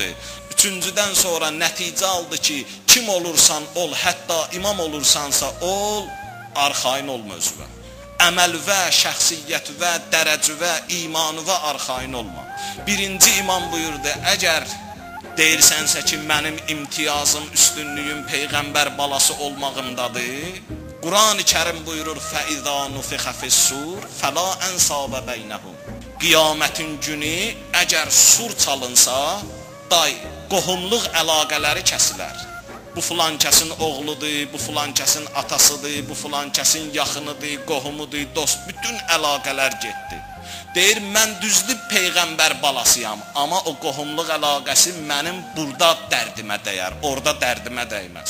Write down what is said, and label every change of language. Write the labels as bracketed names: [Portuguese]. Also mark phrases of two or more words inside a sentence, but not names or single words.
[Azerbaijani] Üçüncüdən sonra nəticə aldı ki, kim olursan ol, hətta imam olursansa ol, arxayın olma özünə. Əməlvə, şəxsiyyətvə, dərəcüvə, imanıvə arxayın olma. Birinci imam buyurdu, əgər deyirsənsə ki, mənim imtiyazım, üstünlüyüm Peyğəmbər balası olmağımdadır, Quran-ı Kərim buyurur, [Arabic] فَإِذَا نُفِخَ فِي السُّورِ فَلَا أَنْصَابَ بَيْنَهُمْ. [Azerbaijani] Qiyamətin günü əgər sur çalınsa, qohumluq əlaqələri kəsilər. Bu filan kəsin oğludur, bu filan kəsin atasıdır, bu filan kəsin yaxınıdır, qohumudur, dost, bütün əlaqələr getdi. Deyir, mən düzdür Peyğəmbər balasıyam, amma o qohumluq əlaqəsi mənim burada dərdimə dəyər, orada dərdimə dəyməz.